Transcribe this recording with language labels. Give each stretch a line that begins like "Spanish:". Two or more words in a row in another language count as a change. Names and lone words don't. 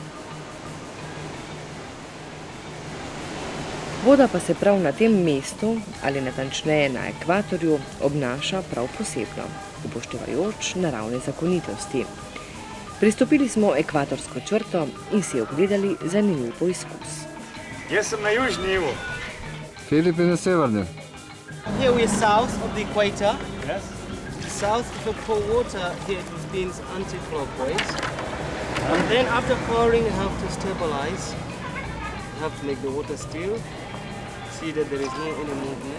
Slovenian: Voda pa se prav na tem mestu, ali natančneje na ekvatorju, obnaša prav posebno, upoštevajoč naravne zakonitosti. Pristopili smo ekvatorsko črto in si ogledali zanimiv poizkus. Jaz sem na južni Ivo. Filip je na severnem.
English: Here we are south of the equator. Yes. South of the cold water, here it spins anti-clockwise. And then after pouring, you have to stabilize. You have to make the water still. See that there is no any movement.